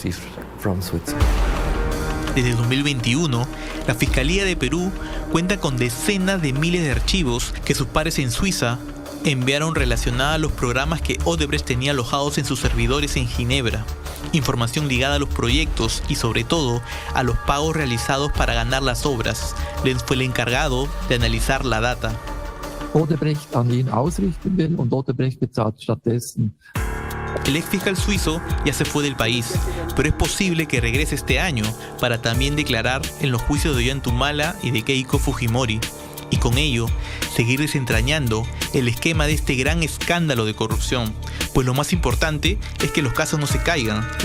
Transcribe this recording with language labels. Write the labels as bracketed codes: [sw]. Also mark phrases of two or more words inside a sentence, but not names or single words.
[es] Desde 2021, la Fiscalía de Perú cuenta con decenas de miles de archivos que sus pares en Suiza enviaron relacionada a los programas que Odebrecht tenía alojados en sus servidores en Ginebra, información ligada a los proyectos y sobre todo a los pagos realizados para ganar las obras. Lenz fue el encargado de analizar la data. [de] Odebrecht an ihn ausrichten will und Odebrecht bezahlt stattdessen. [es] El ex fiscal suizo ya se fue del país, pero es posible que regrese este año para también declarar en los juicios de Ollanta y de Keiko Fujimori, y con ello seguir desentrañando el esquema de este gran escándalo de corrupción. Pues lo más importante es que los casos no se caigan.